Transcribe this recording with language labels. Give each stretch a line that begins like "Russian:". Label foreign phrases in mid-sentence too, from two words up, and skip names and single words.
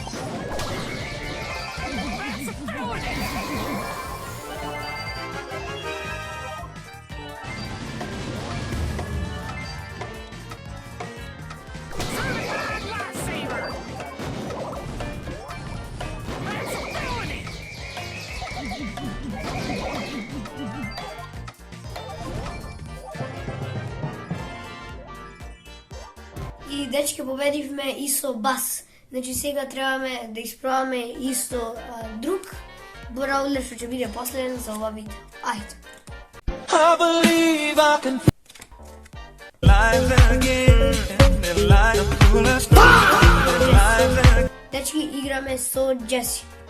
English: That's a felony. Certified lifesaver. That's a felony.
Macedonian: И дечки победивме и со Бас. Значи сега требаме да испробаме исто друг браулер што ќе биде последен за ова видео. Ајде.
English: I believe I can live again and light up coolest live.
Macedonian: Дечки играме со Джеси.